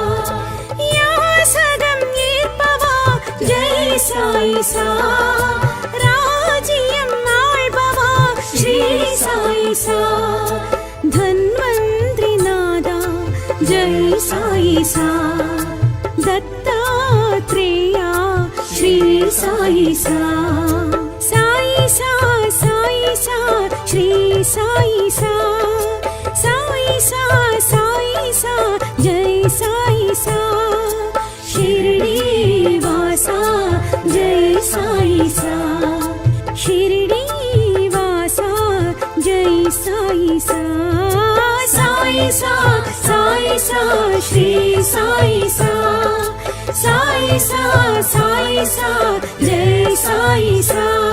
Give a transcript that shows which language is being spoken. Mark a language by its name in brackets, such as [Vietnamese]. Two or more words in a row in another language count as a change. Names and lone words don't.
[Tamil] யாசகம் ஏற்பவா ஜெய் சாயி சா ராஜ்யம் ஆள்பவா ஸ்ரீ சாயி சா தன்வந்திரி நாதா ஜெய் சாயி சா தத்தாத்ரேயா ஸ்ரீ சாயி சா சாயி சா சாயி சா श्री साई [Sanskrit] सा साई सा साई सा जय साई सा शिरडी वासा जय साई सा शिरडी वासा जय साई सा साई सा साई सा श्री साई सा साई सा साई सा जय साई सा